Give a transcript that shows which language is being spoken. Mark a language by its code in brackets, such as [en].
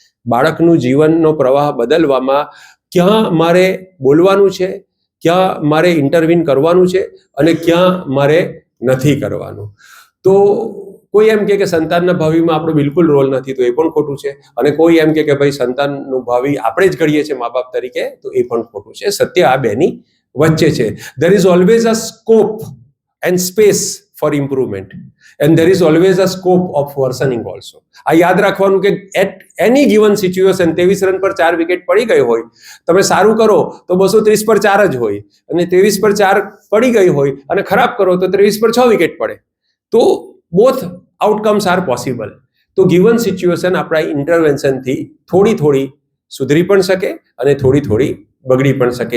[gu] બાળકનું જીવનનો પ્રવાહ બદલવામાં ક્યાં મારે બોલવાનું છે, ક્યાં મારે ઇન્ટરવીન કરવાનું છે અને ક્યાં મારે નથી કરવાનું. તો કોઈ એમ કે સંતાનના ભાવિમાં આપણો બિલકુલ રોલ નથી, તો એ પણ ખોટું છે. અને કોઈ એમ કે ભાઈ સંતાનનું ભાવિ આપણે જ ઘડીએ છીએ મા બાપ તરીકે, તો એ પણ ખોટું છે. સત્ય આ બેની વચ્ચે છે. [en] there is always a scope and space for improvement and there is always a scope of worsening also. [gu] આ યાદ રાખવાનું કે [en] at any given situation [gu] 23 run પર 4 વિકેટ પડી ગઈ હોય, તમે સારું કરો તો 230 પર 4 જ હોય, અને 23 પર 4 પડી ગઈ હોય અને ખરાબ કરો તો 23 પર 6 વિકેટ પડે. તો [en] Both outcomes are possible. [gu] તો ગિવન સિચ્યુએશન આપણા ઇન્ટરવેન્શનથી થોડી સુધરી પણ શકે અને થોડી બગડી પણ શકે.